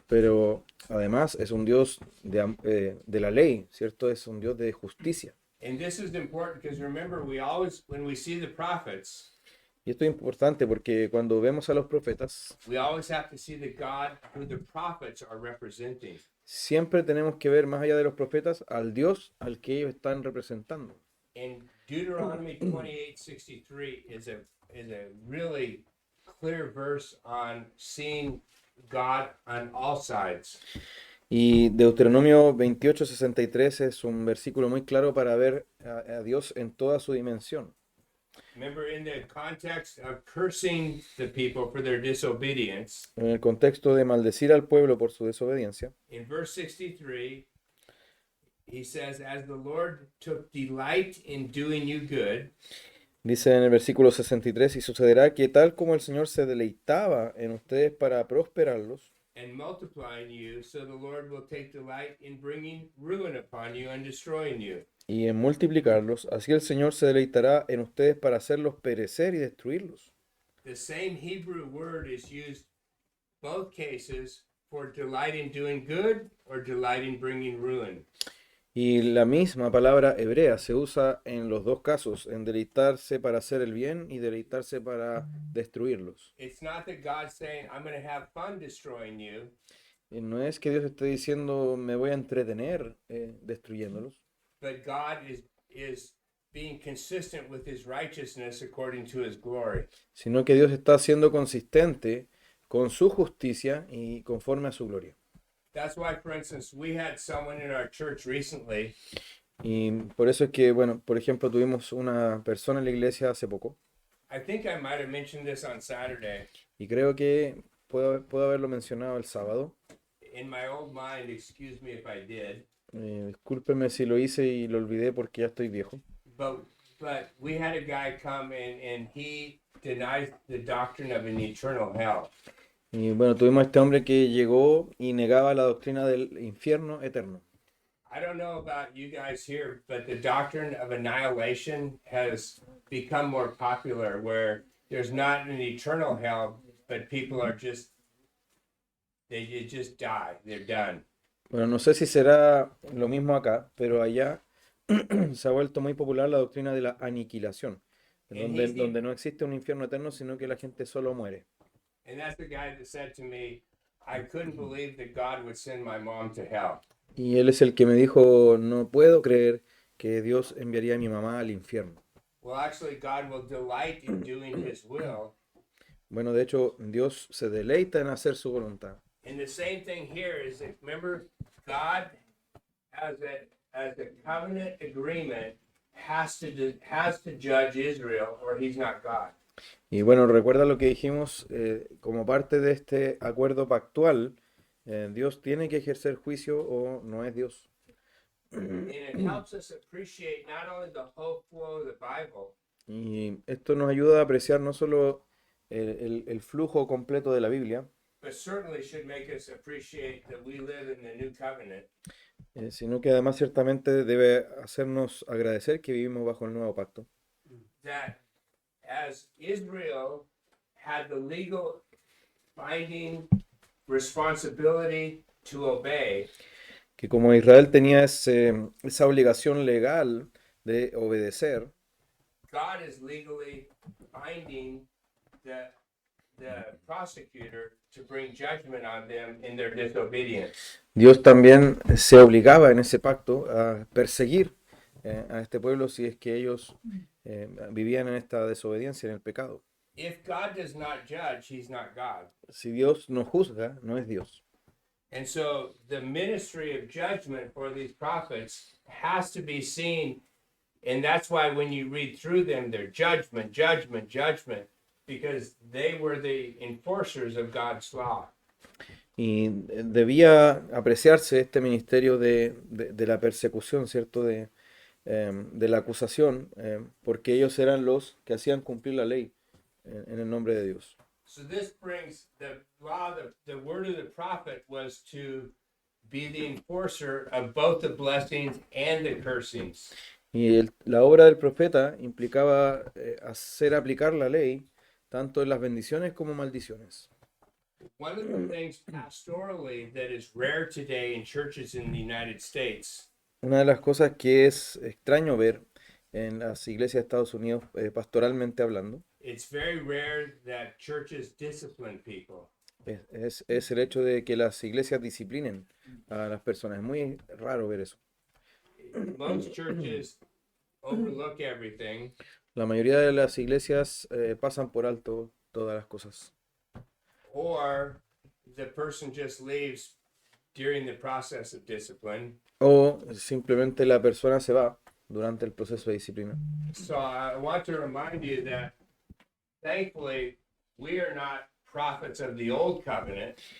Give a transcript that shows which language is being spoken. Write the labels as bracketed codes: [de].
[es] Pero además es un Dios de la ley, ¿cierto? Es un Dios de justicia. [en] And this is important because remember, when we see the prophets, [es] Y esto es importante porque cuando vemos a los profetas, [en] we always have to see the God who the prophets are representing. [es] siempre tenemos que ver más allá de los profetas al Dios al que ellos están representando. [en] And Deuteronomy 28:63 is a really clear verse on seeing God on all sides. [es] Y Deuteronomio 28:63 es un versículo muy claro para ver a Dios en toda su dimensión. [en] Remember, in the context of cursing the people for their disobedience, [es] En el contexto de maldecir al pueblo por su desobediencia, [en] in verse 63, he says, as the Lord took delight in doing you good, [es] dice en el versículo 63, y sucederá que tal como el Señor se deleitaba en ustedes para prosperarlos, [en] and multiplying you, so the Lord will take delight in bringing ruin upon you and destroying you. [es] y en multiplicarlos, así el Señor se deleitará en ustedes para hacerlos perecer y destruirlos. [en] The same Hebrew word is used both cases for delight in doing good or delight in bringing ruin. [es] Y la misma palabra hebrea se usa en los dos casos, en deleitarse para hacer el bien y deleitarse para destruirlos. [en] It's not that God's saying, I'm going to have fun destroying you. [es] Y no es que Dios esté diciendo me voy a entretener destruyéndolos, [en] But God is being consistent with his righteousness according to his glory. [es] sino que Dios está siendo consistente con su justicia y conforme a su gloria. [en] That's why, for instance, we had someone in our church recently [es] Y por eso es que, bueno, por ejemplo, tuvimos una persona en la iglesia hace poco, [en] I think I might have mentioned this on Saturday. [es] y creo que puedo haberlo mencionado el sábado. [en] In my old mind, excuse me if I did, [es] Discúlpeme si lo hice y lo olvidé porque ya estoy viejo. [en] but we had a guy come in and he denies the doctrine of an eternal hell. [es] Y bueno, tuvimos a este hombre que llegó y negaba la doctrina del infierno eterno. [en] I don't know about you guys here, but the doctrine of annihilation has become more popular where there's not an eternal hell, but people are just, they just die. They're done. [es] Bueno, no sé si será lo mismo acá, pero allá se ha vuelto muy popular la doctrina de la aniquilación, en donde no existe un infierno eterno, sino que la gente solo muere. [en] And that's the guy that said to me, I couldn't believe that God would send my mom to hell. [es] Y él es el que me dijo, no puedo creer que Dios enviaría a mi mamá al infierno. [en] Well, actually, God will delight in doing his will. [es] Bueno, de hecho, Dios se deleita en hacer su voluntad. [en] And the same thing here is that, remember, God as a covenant agreement has to judge Israel or he's not God. [es] Y bueno, recuerda lo que dijimos, como parte de este acuerdo pactual, Dios tiene que ejercer juicio o no es Dios. [en] And it helps us appreciate not only the whole flow of the Bible, [es] Y esto nos ayuda a apreciar no solo el flujo completo de la Biblia, [en] but certainly should make us appreciate that we live in the new covenant. [es] Sino que además ciertamente debe hacernos agradecer que vivimos bajo el nuevo pacto. [en] That as Israel had the legal binding responsibility to obey, [es] Que como Israel tenía esa obligación legal de obedecer, [en] God is legally binding the prosecutor to bring judgment on them in their disobedience. [es] Dios también se obligaba en ese pacto a perseguir a este pueblo si es que ellos vivían en esta desobediencia, en el pecado. [en] If God does not judge, he's not God. [es] Si Dios no juzga, no es Dios. [en] And so the ministry of judgment for these prophets has to be seen. And that's why when you read through them, they're judgment, judgment, judgment, because they were the enforcers of God's law. [es] Y debía apreciarse este ministerio de la persecución, ¿cierto? De la acusación, porque ellos eran los que hacían cumplir la ley en el nombre de Dios. [en] So this brings the law, the word of the prophet was to be the enforcer of both the blessings and the cursings. [es] Y la obra del profeta implicaba hacer aplicar la ley tanto en las bendiciones como maldiciones. [en] One of the things pastorally that is rare today in churches in the United States [es] Una de las cosas que es extraño ver en las iglesias de Estados Unidos, pastoralmente hablando, [en] it's very rare that churches discipline people. [es] es el hecho de que las iglesias disciplinen a las personas. Es muy raro ver eso. [en] Most churches overlook everything, [es] La mayoría de las iglesias pasan por alto todas las cosas. [en] or the person just leaves during the process of discipline. [es] O simplemente la persona se va durante el proceso de disciplina. [en] So I want to remind you that thankfully we are not prophets of the old covenant.